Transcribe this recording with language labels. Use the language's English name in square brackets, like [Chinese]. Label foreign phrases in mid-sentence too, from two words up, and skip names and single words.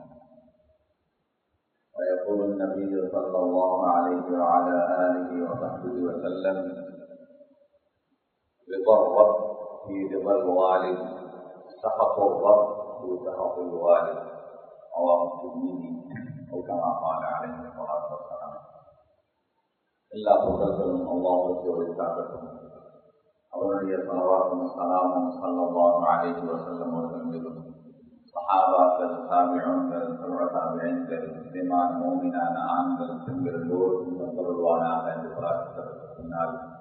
[Arabic] ويقول النبي صلى الله عليه وعلى آله وصحبه وسلم: رضا الرب في رضا الوالد، سخط الرب في سخط الوالد. رواه الترمذي أو كما قال عليه الصلاة والسلام. [Tamil] எல்லா புகழ்களும் அல்லாஹ்வுக்கு உரித்தாகட்டும். அவருடைய ஸலவாத்தும் ஸலாமும் [Arabic] صلى الله عليه وسلم [Tamil] அவர்கள் மீதும், சஹாபாக்கள், தாபிஊன்கள், தபஅத்தாபிஈன்கள், முஸ்லிமான மூமினான ஆண்கள், பெண்கள் எல்லோருக்கும் தந்தருள்வானாக என்று பிரார்த்தித்ததற்கு பின்னால்